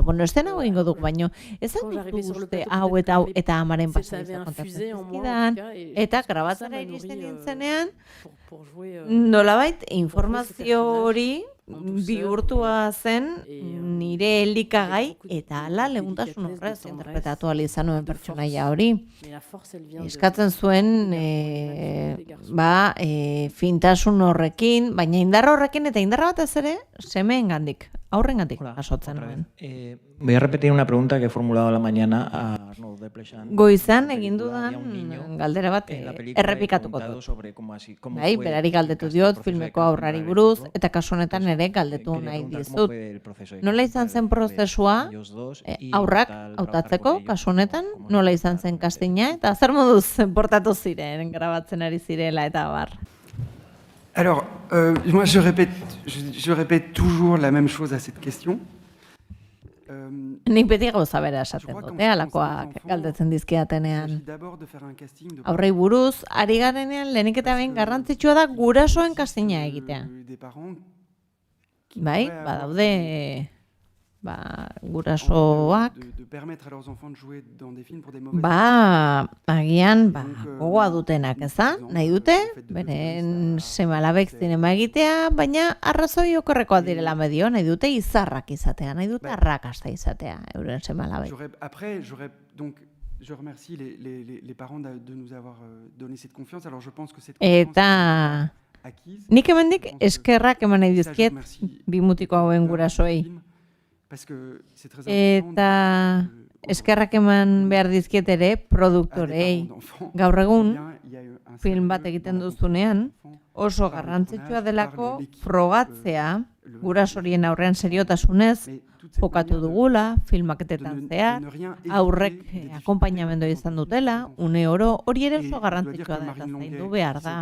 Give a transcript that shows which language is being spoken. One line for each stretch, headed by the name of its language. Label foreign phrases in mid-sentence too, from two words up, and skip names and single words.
Basque: Bueno, ez den hau egingo duk, baino, ez duzu uste hau eta amaren pasadiza kontatzen zizkidan, eta grabatzera iristen nintzenean, nolabait informazio hori bihurtua zen nire elikagai eta hala leuntasun horrez interpretatu ahal izan nuen pertsonaia hori. Eskatzen zuen fintasun horrekin, baina indar horrekin eta indarra batez ere semeengandik, aurrengandik jasotzen nuen.
Spanish: Voy a repetir una pregunta que he formulado a la mañana a Arnaud Desplechin.
Basque: Goizan egin dudan galdera bat errepikatuko dut. Bai, berari galdetu diot filmeko aurrari buruz, eta kasu honetan ere galdetu nahi dizut. Nola izan zen prozesua aurrak hautatzeko, kasu honetan, nola izan zen castinga, eta zer moduz portatu ziren, grabatzen ari zirela eta bar.
French: Alors, moi je répète toujours la même chose à cette question.
Basque: Nik beti gauza bera esaten dute, alakoak galdetzen dizkidatenean. Aurrei buruz, ari garenean lehenik eta behin garrantzitsua da gurasoen castinga egitea. Bai, badaude gurasoak agian gogoa dutenak, ezan? Nahi dute, beren seme-alabek zinema egitea, baina arrazoi okerrekoak direla medio, nahi dute izarrak izatea, nahi dute arrakasta izatea, euren seme-alabek.
French: Je remercie les parents de nous avoir donné cette confiance. Alors je pense que cette
Basque: Eta nik hemendik eskerrak eman nahi dizkiet bi mutiko hauen gurasoei.
French: Parce que c'est très important
Basque: Eta eskerrak eman behar dizkiet ere produktorei. Gaur egun, film bat egiten duzunean, oso garrantzitsua delako frogatzea, gurasorien aurrean seriotasunez, jokatu dugula, filmaketetan zehar, aurrek akompainamendu izan dutela, une oro, hori ere oso garrantzitsua da eta zaindu behar da.